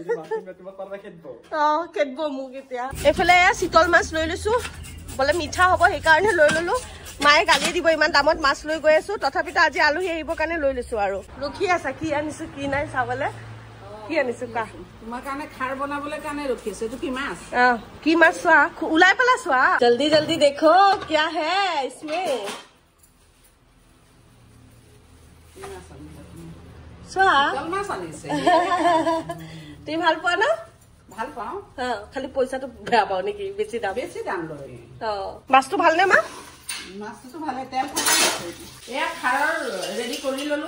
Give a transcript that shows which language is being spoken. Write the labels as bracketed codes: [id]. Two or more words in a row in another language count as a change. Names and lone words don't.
[as] খেদব মোক এতিয়া এইফালে চিতল মাছ লৈ লৈছো বোলে মিঠা হ'ব সেইকাৰণে লৈ ললো মায়ে গালি দিব ইমান দামত মাছ লৈ গৈ আছো তথাপিতো আজি আলহী আহিবৰ কাৰণে লৈ লৈছো আৰু ৰখি আছা কি আনিছো কি নাই চাবলে কি আনিছো কা তোমাৰ কাৰণে খাৰ বনাবলৈ কাৰণে ৰখি আছে এইটো কি মাছ কি মাছ চোৱা ওলাই পেলা চোৱা [hi] जल्दी जल्दी देखो क्या है इसमें [as] চোৱা মাছ আনিছে তুমি ভাল পোৱা ন ভাল পাওঁ খালি পইচাটো বেয়া পাওঁ নেকি বেছি দাম লয় মাছটো ভালনে মা মাছটো ভালে তেল এয়া খাৰৰ ৰেডি কৰি ললো